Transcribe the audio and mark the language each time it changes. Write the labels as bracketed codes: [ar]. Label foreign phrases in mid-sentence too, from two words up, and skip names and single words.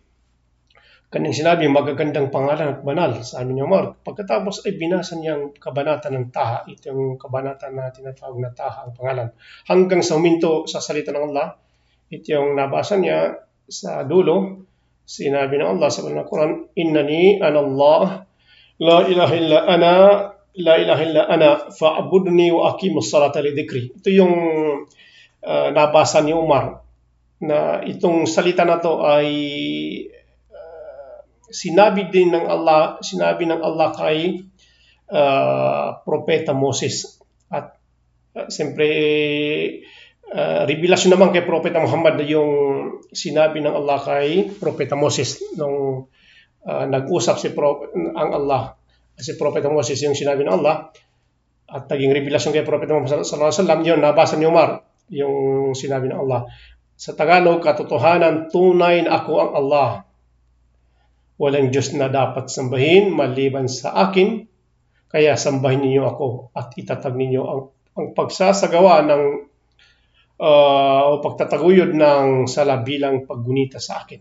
[tl] Kanyang sinabi, magagandang pangalan at banal, sabi ni Omar. Pagkatapos ay binasa niya ang kabanata ng Taha. Ito yung kabanata na tinatawag na Taha ang pangalan. Hanggang sa huminto sa salita ng Allah, ito yung nabasa niya sa dulo. Sinabi ng Allah sa Quran, [ar] إنني أنا الله لا إله إلا أنا فاعبدني وأقم الصلاة لذكري. [tl] Ito yung nabasa ni Umar, na itong salita na to ay sinabi ng Allah kay Propeta Moses. At siyempre, revelasyon naman kay Propeta Muhammad yung sinabi ng Allah kay Propeta Moses nung nag-usap ang Allah. Si Propeta Moses yung sinabi ng Allah at naging revelasyon kay Propeta Muhammad [ar] صلى الله عليه وسلم, [tl] yun nabasa ni Umar yung sinabi ng Allah. Sa Tagalog, katotohanan, tunay na ako ang Allah. Walang Diyos na dapat sambahin maliban sa akin, kaya sambahin ninyo ako at itatag ninyo ang pagsasagawa ng o pagtataguyod ng sala bilang paggunita sa akin.